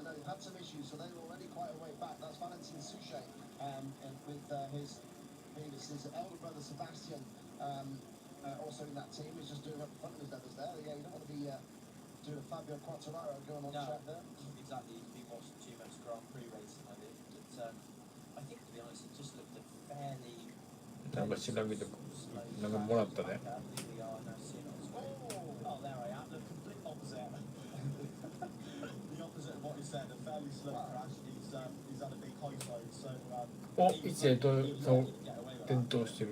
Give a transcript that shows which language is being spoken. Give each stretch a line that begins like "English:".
English: No, they've had some issues, so they were already quite a way back. That's Valentin Suchet, and with his elder brother Sebastian, also in that team. He's just doing up in front of his others there. Yeah, you don't want to be doing a Fabio Quartararo going on track there. Exactly, he's been watching too much Grand Prix racing, I think. But I think, to be honest, it just looked a fairly
Japanese: なんか調べてなんかもらったね。
English: Here we are now, seeing on screen. Oh, there I am, the complete opposite. The opposite of what he said, a fairly slow crash. He's had a big high side, so
Japanese: お、位置でとそう転倒してる。